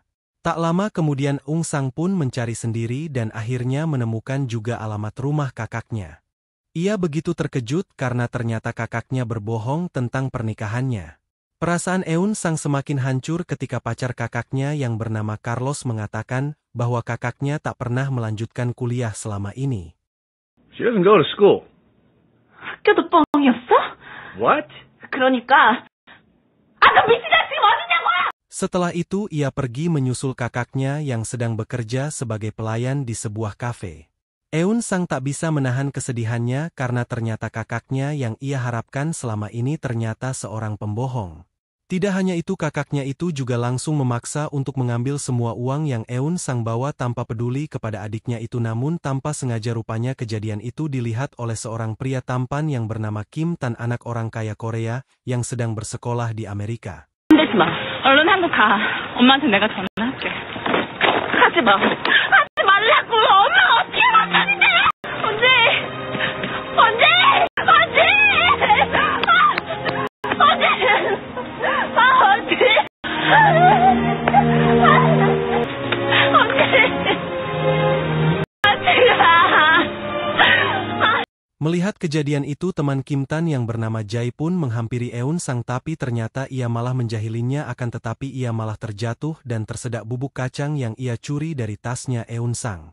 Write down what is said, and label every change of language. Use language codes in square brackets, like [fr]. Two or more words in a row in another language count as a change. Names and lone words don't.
[id] Tak lama kemudian Eun-sang pun mencari sendiri dan akhirnya menemukan juga alamat rumah kakaknya. Ia begitu terkejut karena ternyata kakaknya berbohong tentang pernikahannya. Perasaan Eun-sang semakin hancur ketika pacar kakaknya yang bernama Carlos mengatakan bahwa kakaknya tak pernah melanjutkan kuliah selama ini. [en] She doesn't go to school. [ko] 학교도 뻥이었어? What? 그러니까 너 미친 자식 어디냐고! [id] Setelah itu ia pergi menyusul kakaknya yang sedang bekerja sebagai pelayan di sebuah kafe. Eun-sang tak bisa menahan kesedihannya karena ternyata kakaknya yang ia harapkan selama ini ternyata seorang pembohong. Tidak hanya itu kakaknya itu juga langsung memaksa untuk mengambil semua uang yang Eun-sang bawa tanpa peduli kepada adiknya itu namun tanpa sengaja rupanya kejadian itu dilihat oleh seorang pria tampan yang bernama Kim Tan anak orang kaya Korea yang sedang bersekolah di Amerika. [ko] 흔들지 마. 얼른 한국 가. 엄마한테 내가 전화할게. 하지 마. 하지 말라고. 엄마가 어떻게 만나는데? 언제? 언제? 언제? 언제? 언제? [id] Melihat kejadian itu, teman Kim Tan yang bernama Jae pun menghampiri Eun Sang, tapi ternyata ia malah menjahilinya, akan tetapi ia malah terjatuh dan tersedak bubuk kacang yang ia curi dari tasnya Eun Sang.